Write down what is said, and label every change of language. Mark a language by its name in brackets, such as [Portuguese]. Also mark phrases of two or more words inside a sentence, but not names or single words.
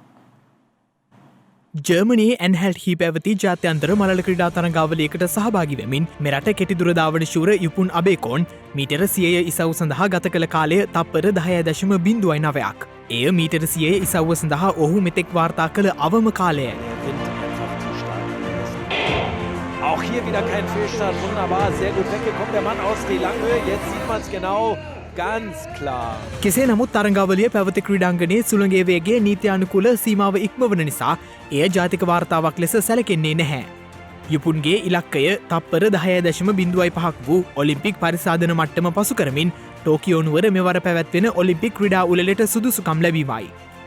[Sinhala] ජර්මනයේ ඇන්හැල්හි පැවති ජාත්‍යන්තර මලල ක්‍රීඩා තරඟාවලියකට සහභාගී වෙමින් මෙරට කෙටිදුර ධාවන ශූර යුපුන් අබේකෝන් මීටර 100 ඉසව් සඳහා ගත කළ කාලය තප්පර 10.09ක්. එය මීටර 100 ඉසව්ව සඳහා ඔහු මෙතෙක් වාර්තා කළ අවම කාලයයි. [German] Auch hier wieder kein Fehlstart. Wunderbar, sehr gut weggekommen. Der Mann aus die Langhöhe. Jetzt sieht man es genau. Ganz klar. [Sinhala] කෙසේ නමුත් තරඟාවලිය පැවති ක්‍රීඩාංගණයේ සුළඟේ වේගය නීත්‍යානුකූල සීමාව ඉක්මවන නිසා එය ජාතික වාර්තාවක් ලෙස සැලකෙන්නේ නැහැ. යුපුන්ගේ ඉලක්කය තප්පර 10.05ක් වූ ඔලිම්පික් පරිසාධන මට්ටම පසු කරමින් ටෝකියෝ නුවර මෙවර පැවැත්වෙන ඔලිම්පික් ක්‍රීඩා උළෙලට සුදුසුකම් ලැබීමයි.